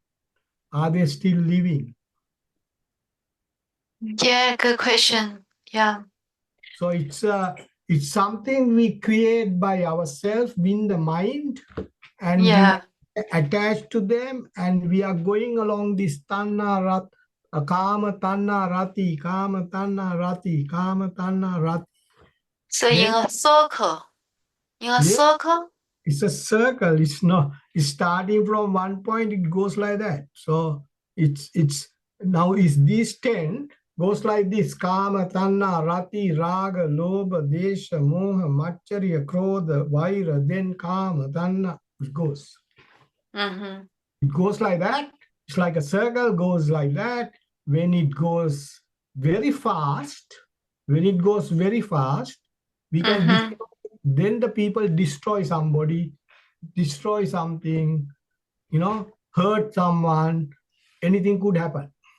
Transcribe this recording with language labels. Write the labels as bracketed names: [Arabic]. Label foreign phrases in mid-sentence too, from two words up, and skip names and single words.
[English] Are they still living? Yeah, good question. Yeah. So it's something we create by ourselves in the mind, and we Yeah. attach to them, and we are going along this [Sanskrit] kama tanna rati, kama tanna rati, kama tanna rati. [English] So in Then, a circle. In a yeah, circle? it's a circle. It's not. It's starting from one point. It goes like that. So it's now is these 10 goes like this: [Sanskrit] kama, tanna, rati, raga, lobha, desha, moha, macharya, krodha, vaira. [English] Then kama, tanna. It goes. Mm-hmm. It goes like that. It's like a circle. Goes like that. When it goes very fast, we can Mm-hmm. then the people destroy somebody, destroy something, hurt someone, anything could happen.